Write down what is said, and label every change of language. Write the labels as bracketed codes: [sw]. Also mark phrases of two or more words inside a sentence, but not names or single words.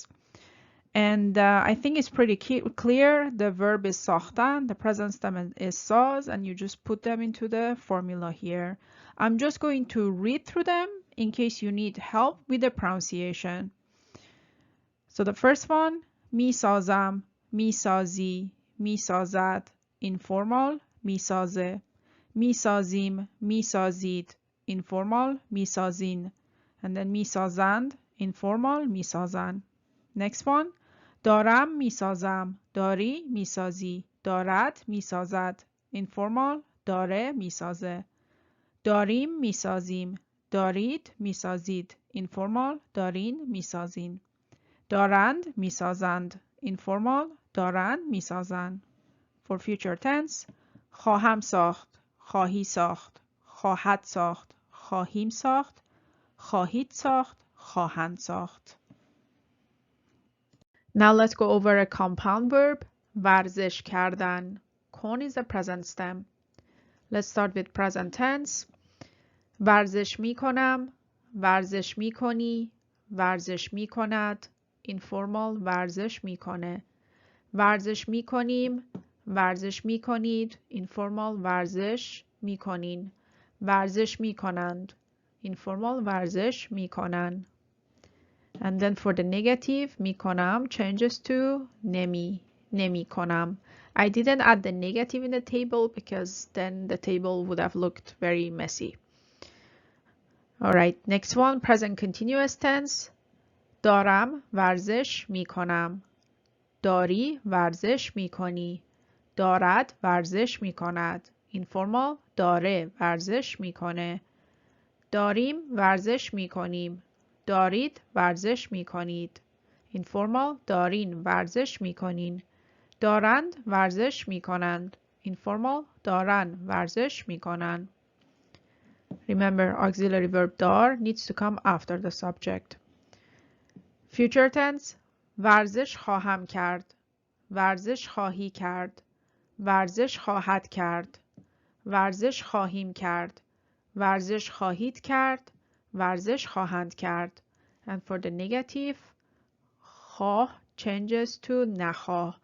[en] And I think it's pretty clear. The verb is ساختن, the present tense is ساز, and you just put them into the formula here. I'm just going to read through them in case you need help with the pronunciation. So the first one, [fa] میسازم, میسازی, میسازد, informal, میسازه, میسازیم, میسازید, informal, میسازین, [en] and then میسازند, informal, میسازن. Next one, [fa] دارم میسازم, داری میسازی, دارد میسازد, informal, داره میسازه, داریم میسازیم, دارید میسازید, informal, دارین میسازین, دارند میسازند, informal, دارند میسازند. [en] For future tense, [fa] خواهم ساخت, خواهی ساخت, خواهد ساخت, خواهیم ساخت, خواهید ساخت, خواهند ساخت. [en] Now let's go over a compound verb, [fa] ورزش کردن. [en] کن is a present stem. Let's start with present tense. [fa] ورزش می کنم, ورزش می کنی, ورزش می کند, informal, ورزش می کنه, ورزش می کنیم, ورزش می کنید, informal, ورزش می کنین, ورزش می کنند, informal, ورزش می کنن. [en] And then for the negative, میکنم changes to نمیکنم. I didn't add the negative in the table because then the table would have looked very messy. All right, next one, present continuous tense. [fa] دارم ورزش میکنم. داری ورزش میکنی. دارد ورزش میکند. Informal داره ورزش میکنه. داریم ورزش میکنیم. دارید ورزش میکنید. Informal دارین ورزش میکنین. دارند ورزش میکنند. Informal دارن ورزش میکنند. [en] Remember, auxiliary verb دار needs to come after the subject. Future tense [fa] ورزش خواهم کرد. ورزش خواهی کرد. ورزش خواهد کرد. ورزش خواهیم کرد. ورزش خواهید کرد. ورزش خواهند کرد. [en] And for the negative, خواه changes to نخواه.